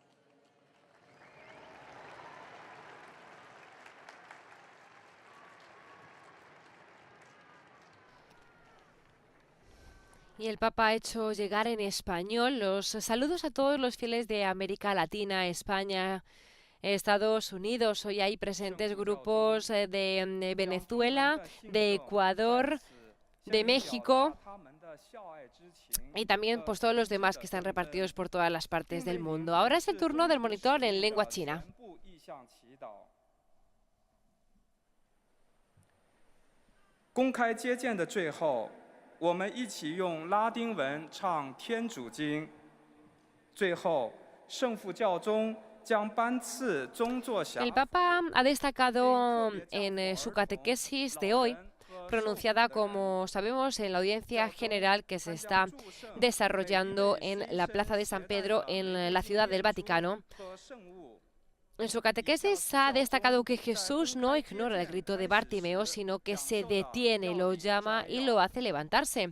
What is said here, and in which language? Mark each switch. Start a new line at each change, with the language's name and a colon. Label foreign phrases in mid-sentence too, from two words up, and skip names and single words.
Spanish: Y el Papa ha hecho llegar en español los saludos a todos los fieles de América Latina, España, Estados Unidos. Hoy hay presentes grupos de Venezuela, de Ecuador, de México y también pues todos los demás que están repartidos por todas las partes del mundo. Ahora es el turno del monitor en lengua china.
Chinese: 公开接见的最后，我们一起用拉丁文唱天主经。最后，圣父教宗将颁赐宗座辖。
Spanish: El Papa ha destacado en su catequesis de hoy, pronunciada, como sabemos, en la audiencia general que se está desarrollando en la Plaza de San Pedro, en la Ciudad del Vaticano. En su catequesis ha destacado que Jesús no ignora el grito de Bartimeo, sino que se detiene, lo llama y lo hace levantarse.